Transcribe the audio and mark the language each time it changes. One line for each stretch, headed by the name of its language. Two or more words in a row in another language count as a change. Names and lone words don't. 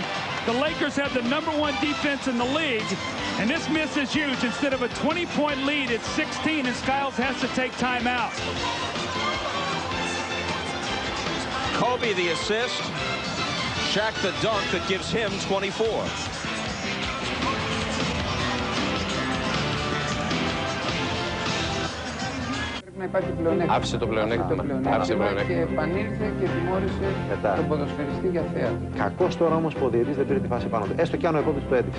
English: The Lakers have the #1 defense in the league, and this miss is huge. Instead of a 20-point lead, it's 16, and Skiles has to take time out. Kobe the assist. Shaq the dunk that gives him 24.
Greek: Να υπάρχει πλεονέκτημα. Άφησε το πλεονέκτημα. Και επανήλθε και τιμώρησε τον ποδοσφαιριστή για θέατρο. Κακός τώρα όμως που ο διαιτητής δεν πήρε τη φάση πάνω του. Έστω κι αν ο επόπτης του έδειξε.